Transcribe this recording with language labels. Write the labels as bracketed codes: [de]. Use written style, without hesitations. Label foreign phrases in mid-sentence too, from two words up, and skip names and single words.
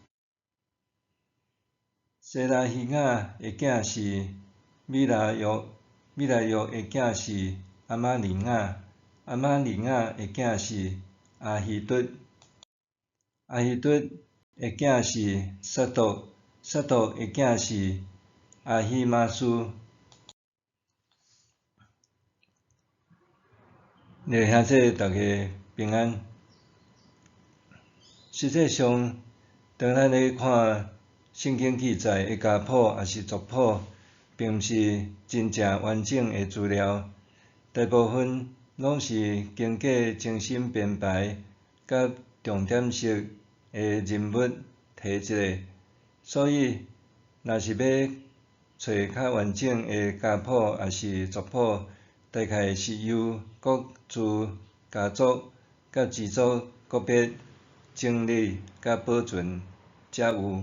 [nan] 西拉希雅的囝是米拉约，米拉约的囝是阿玛利亚，阿玛利亚的囝是阿希督，阿希督的囝是撒督，撒督的囝是阿希玛斯。兄弟大家平安。实际上，当咱咧看圣经记载的家谱也是族谱，并毋是真正完整的资料，大部分拢是经过精心编排，甲重点式的人物提一个，所以若是要找较完整的家谱也是族谱，大概是由各自家族甲支族个别整理甲保存才有。